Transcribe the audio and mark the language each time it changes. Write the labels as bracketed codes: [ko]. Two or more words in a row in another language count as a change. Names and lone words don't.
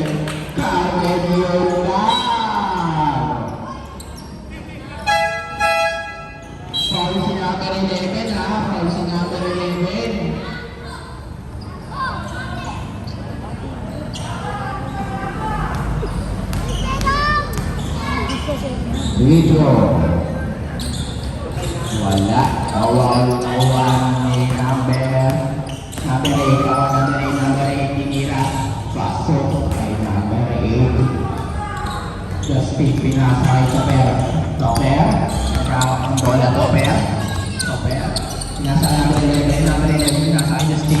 [ceb] Carmen Yordan. Paul si number 11, ha? Paul si number 11. Video. Wala. Awal-awal ni number 8, tinira. Pasok kay number 8. Justin pinasay Topper. Topper. Ang bola Topper. Topper. Pinasay number 11. Pinasay Justin.